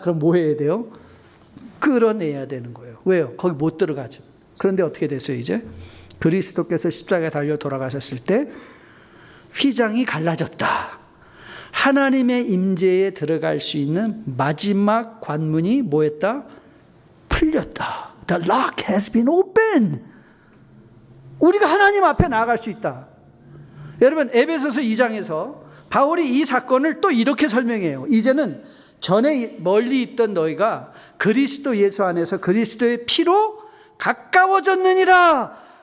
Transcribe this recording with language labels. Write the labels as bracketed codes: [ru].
[ko] 그럼 뭐 해야 돼요? 끌어내야 되는 거예요. 왜요? 거기 못 들어가죠. 그런데 어떻게 됐어요 이제? 그리스도께서 십자가에 달려 돌아가셨을 때 휘장이 갈라졌다. 하나님의 임재에 들어갈 수 있는 마지막 관문이 뭐였다? 풀렸다. [en] The lock has been opened. [ko] 우리가 하나님 앞에 나아갈 수 있다. 여러분 에베소서 2장에서 바울이 이 사건을 또 이렇게 설명해요. 이제는 전에 멀리 있던 너희가 그리스도 예수 안에서 그리스도의 피로 가까워졌느니라.